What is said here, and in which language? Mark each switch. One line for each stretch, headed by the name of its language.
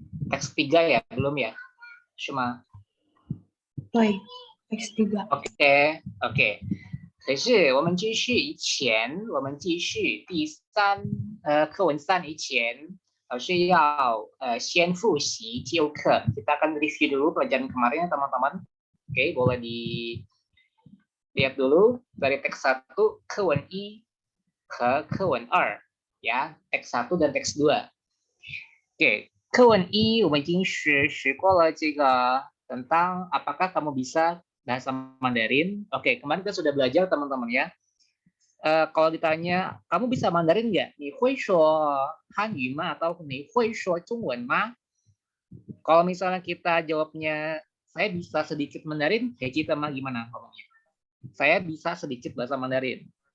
Indonesian: Teks 3 ya, belum ya?
Chinese: 是吗？对， teks 3。 OK， OK。可是我们继续以前，我们继续课文3以前，老师要先复习旧课。
Indonesian: Kita akan review dulu pelajaran kemarin ya teman-teman. Oke, boleh dilihat dulu dari teks 1
Chinese: 课文1和课文2
Indonesian: ya, teks 1 dan teks 2.
Chinese: Oke, 课文1我们已经学过了这个
Indonesian: tentang apakah kamu bisa bahasa Mandarin. Oke, kemarin kita sudah belajar teman-teman ya. Kalau ditanya, kamu bisa Mandarin nggak?
Chinese: 你会说汉语吗? Atau 你会说中文吗?
Indonesian: Kalau misalnya kita jawabnya, saya bisa sedikit Mandarin, kayak kita mah gimana ngomongnya? Saya bisa sedikit bahasa Mandarin.